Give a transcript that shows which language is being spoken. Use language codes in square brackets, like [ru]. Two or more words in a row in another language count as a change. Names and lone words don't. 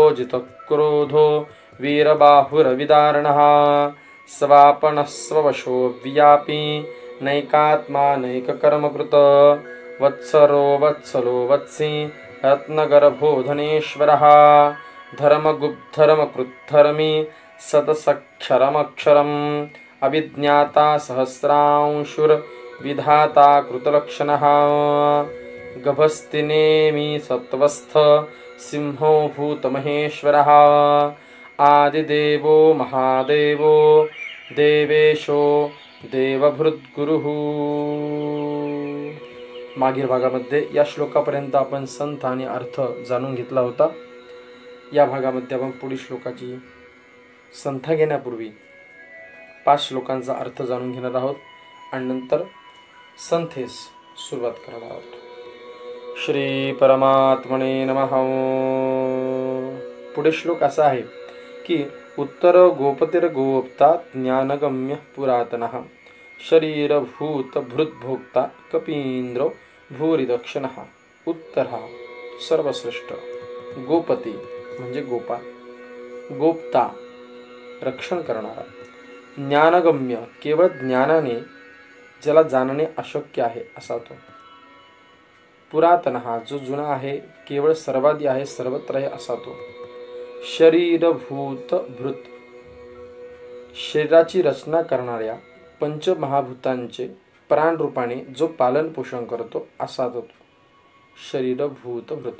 [sa] जितक्रोधो वीरबाहुरविदारणः स्वापनः स्ववशो व्यापी नैकात्मा नैककर्मकृत वत्सरो वत्सलो वत्सी रत्नगर्भो धनेश्वरः धर्मगुप्धर्मकृद्धर्मी सतसक्षरमक्षरम् अभिज्ञाता सहस्रांशुर्विधाता कृतलक्षणः गभस्तिनेमि सत्वस्थ सिंहो भूतमहेश्वरः आदिदेवो महादेवो देवेशो देवभृद्गुरुः। [mr] मागील भागामध्ये या श्लोकापर्यंत आपण संत आणि अर्थ जाणून घेतला होता। या भागामध्ये आपण पुढील श्लोकाची संथा घेण्यापूर्वी 5 श्लोकांचा अर्थ जाणून घेणार आहोत आणि नंतर संथेस सुरुवात करणार आहोत। [sa] श्री परमात्मने नमः। [mr] पुढे श्लोक असा आहे की [sa] उत्तर गोपतिर्गोप्ता ज्ञानगम्य पुरातनः शरीरभूत भृद्भोक्ता कपींद्रो भूरिदक्षिणः। [mr] उत्तर हा सर्वश्रेष्ठ, गोपती म्हणजे गोपाल, गोप्ता रक्षण करणारा, ज्ञानगम्य केवळ ज्ञानाने ज्याला जाणणे अशक्य आहे असा तो, पुरातन हा जो जुना आहे, केवळ सर्वादी आहे, सर्वत्र आहे असा तो, शरीरभूत भृत शरीराची रचना करणाऱ्या पंचमहाभूतांचे प्राण रूपाने जो पालन पोषण करतो असा तो शरीरभूत भृत।